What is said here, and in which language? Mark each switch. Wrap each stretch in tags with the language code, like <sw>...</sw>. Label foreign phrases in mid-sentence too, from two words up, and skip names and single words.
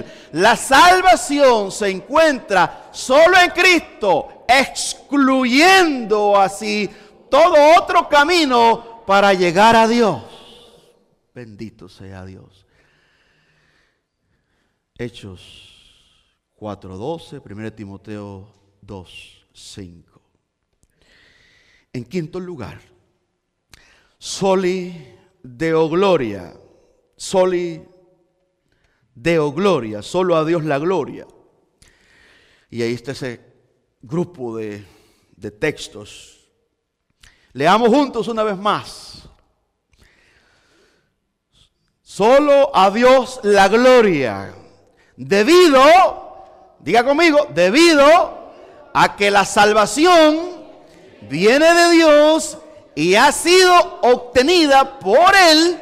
<es>La salvación se encuentra solo en Cristo, excluyendo así todo otro camino para llegar a Dios. Bendito sea Dios. Hechos 4:12, 1 Timoteo 2:5. En quinto lugar,</es> <la>soli Deo gloria. Soli Deo gloria,</la> <es>solo a Dios la gloria. Y ahí está ese grupo de textos. Leamos juntos una vez más. Solo a Dios la gloria. Debido, diga conmigo, debido a que la salvación viene de Dios y ha sido obtenida por Él.</es>